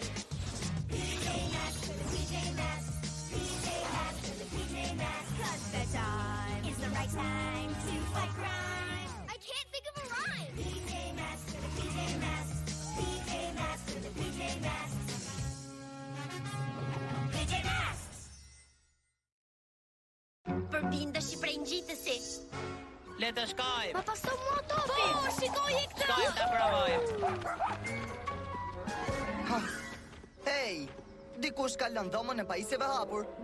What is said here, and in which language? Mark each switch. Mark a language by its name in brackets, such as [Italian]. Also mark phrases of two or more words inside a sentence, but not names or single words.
[English] PJ Masks for the PJ Masks. PJ Masks for the PJ Masks. 'Cause bedtime is the right time to fight crime. I can't think of a rhyme. PJ Masks for the PJ Masks. PJ Masks for the PJ Masks. PJ Masks! [Albanian] Përbindesh i prej ngjitësi. Le të shkojmë! Ma paso mua topin! Po, shikoj këtë! Shkojmë ta provojmë! Hey, dikush ka lënë dhomën e pajisjeve hapur.